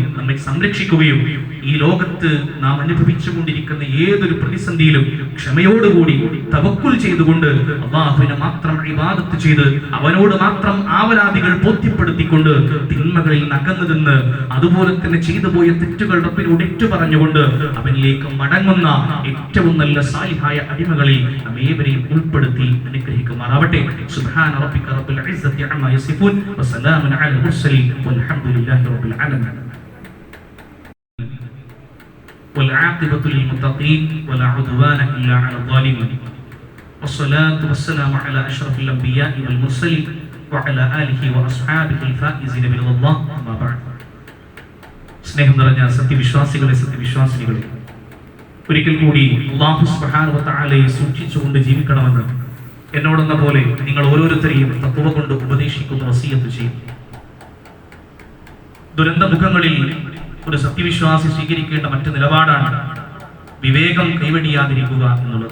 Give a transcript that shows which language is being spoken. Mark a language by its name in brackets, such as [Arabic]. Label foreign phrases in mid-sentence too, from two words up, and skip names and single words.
[Malayalam] നമ്മെ സംരക്ഷിക്കുകയും ഈ ലോകത്ത് നാം അനുഭവിച്ചുകൊണ്ടിരിക്കുന്ന ഏതൊരു പ്രതിസന്ധിയിലും ക്ഷമയോടുകൂടി തവക്കുൽ ചെയ്തുകൊണ്ട് അല്ലാഹുവിനെ മാത്രം ഇബാദത്ത് ചെയ്ത് അവനോട് മാത്രം ആവലാദികൾ ബോധ്യപ്പെടുത്തിക്കൊണ്ട് തിന്മകളിൽ അകന്നു നിന്ന്, അതുപോലെ തന്നെ ചെയ്തു പോയ തെറ്റുകൾ റബ്ബിനോട് ഏറ്റുപറഞ്ഞുകൊണ്ട് അവനിലേക്ക് മടങ്ങുന്ന ഏറ്റവും നല്ല സാലിഹായ അടിമകളിൽ നമ്മേവരെയും ഉൾപ്പെടുത്തി അനുഗ്രഹിക്കുമാറാവട്ടെ. [Arabic] سبحان ربك رب العزة عما يصفون وسلام على المرسلين والحمد لله رب العالمين. والعاقبة للمتقين ولا عدوان إلا على الظالمين والصلاة والسلام على أشرف الأنبياء والمرسلين وعلى آله وأصحابه الفائزين برضا الله أما بعد. [Malayalam] സ്നേഹം നിറഞ്ഞ സത്യവിശ്വാസികളെ, സത്യവിശ്വാസിനികളെ, ഒരിക്കൽ കൂടി [Arabic] الله سبحانه وتعالى [Malayalam] സൂക്ഷിച്ചുകൊണ്ട് ജീവിക്കണമെന്ന് എന്നോടെന്ന പോലെ നിങ്ങൾ ഓരോരുത്തരെയും തഖ്വ കൊണ്ട് ഉപദേശിക്കുന്ന വസിയത്ത് ചെയ്യും. ദുരന്തമുഖങ്ങളിൽ ഒരു സത്യവിശ്വാസി സ്വീകരിക്കേണ്ട മറ്റു നിലപാടാണ് വിവേകം കൈവെടിയാതിരിക്കുക എന്നുള്ളത്.